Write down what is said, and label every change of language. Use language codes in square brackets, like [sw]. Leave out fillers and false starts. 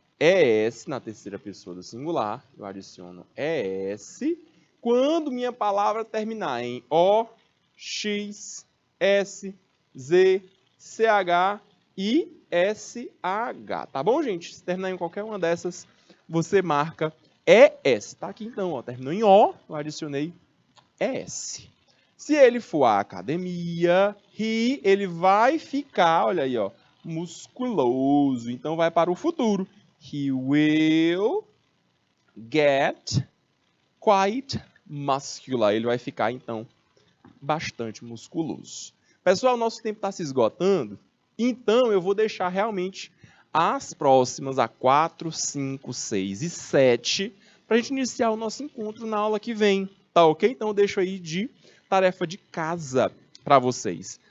[pt] ES na terceira pessoa do singular. Eu adiciono ES quando minha palavra terminar em O, X, S, Z, CH e SH. Tá bom, gente? Se terminar em qualquer uma dessas, você marca ES. Tá aqui então, ó. Terminou em O, eu adicionei ES. Se ele for a academia, ele vai ficar, olha aí, ó, musculoso. Então vai para o futuro. [en] He will get quite muscular. [pt] Ele vai ficar, então, bastante musculoso. Pessoal, nosso tempo está se esgotando. Então, eu vou deixar realmente as próximas, a 4, 5, 6 e 7, para a gente iniciar o nosso encontro na aula que vem. Tá ok? Então, eu deixo aí de tarefa de casa para vocês.